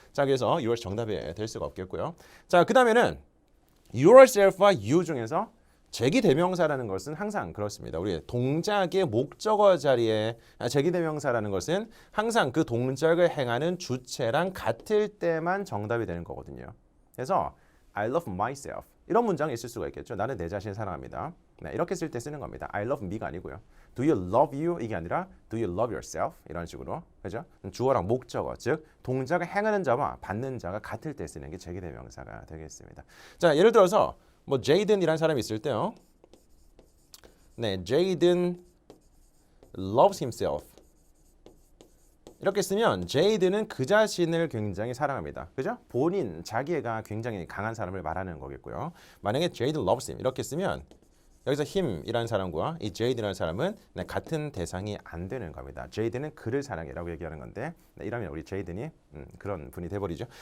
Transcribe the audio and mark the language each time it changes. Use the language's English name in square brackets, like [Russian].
[Korean] 자, 그래서 yours 정답이 될 수가 없겠고요. 자, 그 다음에는 yourself와 you 중에서 제기대명사라는 것은 항상 그렇습니다. 우리 동작의 목적어 자리에 제기대명사라는 것은 항상 그 동작을 행하는 주체랑 같을 때만 정답이 되는 거거든요. 그래서 [English] I love myself [Korean] 이런 문장이 있을 수가 있겠죠. 나는 내 자신을 사랑합니다. 이렇게 쓸 때 쓰는 겁니다. [English] I love me [Korean] 가 아니고요. [English] Do you love you? [Korean] 이게 아니라 [English] Do you love yourself? [Korean] 이런 식으로 그죠? 주어랑 목적어 즉 동작을 행하는 자와 받는 자가 같을 때 쓰는 게 제기대명사가 되겠습니다. 자, 예를 들어서 뭐 제이든이라는 사람이 있을 때요. [English] 제이든 loves himself. [Korean] 이렇게 쓰면 제이든은 그 자신을 굉장히 사랑합니다. 그죠? 본인, 자기애가 굉장히 강한 사람을 말하는 거겠고요. 만약에 제이든 [English] loves him [Korean] 이렇게 쓰면 여기서 him이라는 사람과 이 제이든이라는 사람은 같은 대상이 안 되는 겁니다. 제이든은 그를 사랑해라고 얘기하는 건데 이러면 우리 제이든이 그런 분이 돼버리죠.